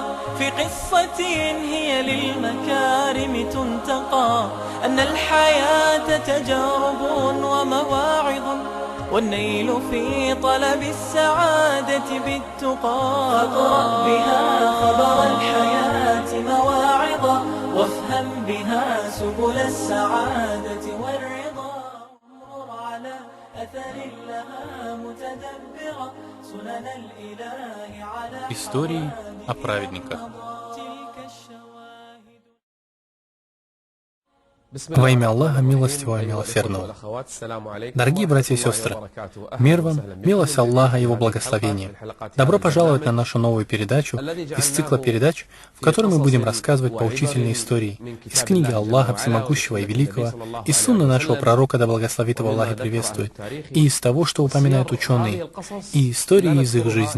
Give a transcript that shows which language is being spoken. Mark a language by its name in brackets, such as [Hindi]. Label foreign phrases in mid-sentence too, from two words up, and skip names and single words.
[Arabic] في قصة هي للمكارم تنتقى أن الحياة تجارب ومواعظ والنيل في طلب السعادة بالتقى فاقرأ بها خبر الحياة مواعظا وافهم بها سبل السعادة والرضا مر على أثر لها متدبرا سنن الإله على [Russian] Истории о праведниках. Во имя Аллаха, милостивого и милосердного. Дорогие братья и сестры, мир вам, милость Аллаха и Его благословение. Добро пожаловать на нашу новую передачу из цикла передач, в которой мы будем рассказывать поучительные истории из книги Аллаха Всемогущего и Великого, из сунны нашего пророка, да благословит его Аллах и приветствует, и из того, что упоминают ученые, и истории из их жизни.